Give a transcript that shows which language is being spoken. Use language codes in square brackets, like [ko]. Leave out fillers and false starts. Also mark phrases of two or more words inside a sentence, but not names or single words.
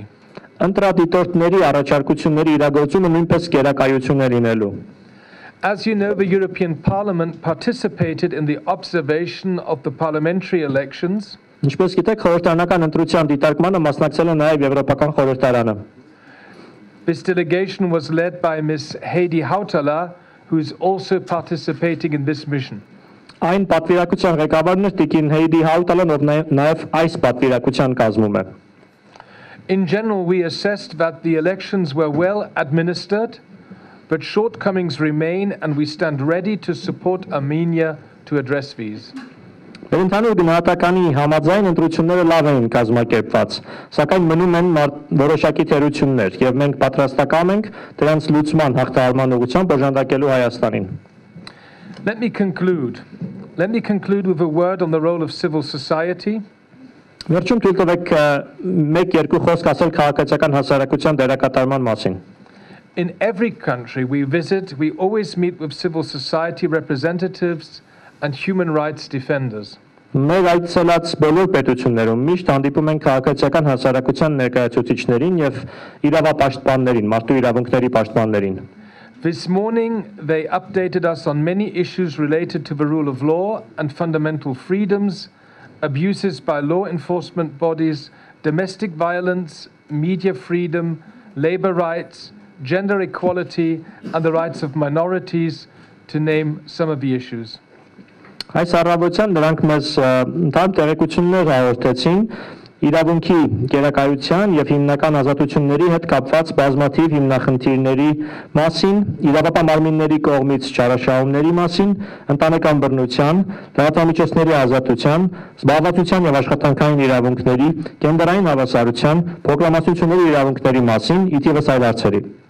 [hy] Ընտրադիտորդների առաջարկությունների իրագործումը նույնպես գերակայություն է լինելու։ [en] As you know, the European Parliament participated in the observation of the parliamentary elections. [hy] Ինչպես գիտեք, խորհրդարանական ընտրության դիտարկմանը մասնակցել է նաև Եվրոպական խորհրդարանը։ [en] This delegation was led by Ms. Heidi Hautala, who is also participating in this mission. [hy] Այն պատվիրակության ղեկավարն է տիկին Heidi Hautala-ն, ով նաև այս պատվիրակության կազմում է։ [en] In general, we assessed that the elections were well administered, but shortcomings remain, and we stand ready to support Armenia to address these. [hy] Ընդհանուր գնահատականի համաձայն ընտրությունները լավ էին կազմակերպված, սակայն մնում են որոշակի թերություններ, եւ մենք պատրաստական ենք դրանց լուծման հաղթահարման ուղղությամբ օժանդակելու Հայաստանին։ [en] Let me conclude with a word on the role of civil society. [hy] Վերջում թույլ տվեք մեկ-երկու խոսք ասել քաղաքացիական հասարակության դերակատարման մասին։ [en] In every country we visit, we always meet with civil society representatives and human rights defenders. [hy] Մեր այցելած բոլոր պետություններում միշտ հանդիպում ենք քաղաքացիական հասարակության ներկայացուցիչներին եւ իրավապաշտպաններին, մարդու իրավունքների պաշտպաններին։ [en] This morning they updated us on many issues related to the rule of law and fundamental freedoms, abuses by law enforcement bodies, domestic violence, media freedom, labor rights, gender equality, and the rights of minorities, to name some of the issues. [hy] Այս առավոտյան նրանք մեզ ընդհանուր տեղեկություններ հաղորդեցին իրավունքի գերակայության եւ հիմնական ազատությունների հետ կապված բազմաթիվ հիմնախնդիրների մասին, իրավապահ մարմինների կողմից չարաշահումների մասին, ընտանեկան բռնության, լրատվամիջոցների ազատության, զբաղվածության եւ աշխատանքային իրավունքների, գենդերային հավասարության, փոքրամասնությունների իրավունքների մասին, ի թիվս այլ հարցերի։